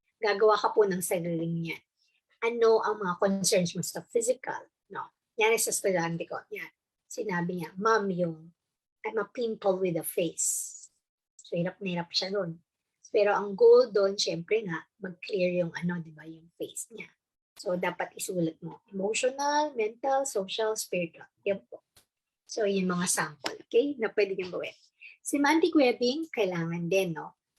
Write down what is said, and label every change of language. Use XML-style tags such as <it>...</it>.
<tl>Gagawa ka po ng sariling yan. Ano ang mga concerns mo sa physical? No. Yan sa estudyante ko. Yan. Sinabi niya,</tl> <en>Ma'am, I'm a pimple with a face.</en> <tl>So, hirap na hirap siya nun. Pero ang goal doon, syempre nga, mag-clear yung di ba, yung face niya. So, dapat isulat mo. Emotional, mental, social, spiritual. Yan po. So, yung mga sample, okay, na pwede niyong gawin. Semantic webbing, kailangan din, no?</tl>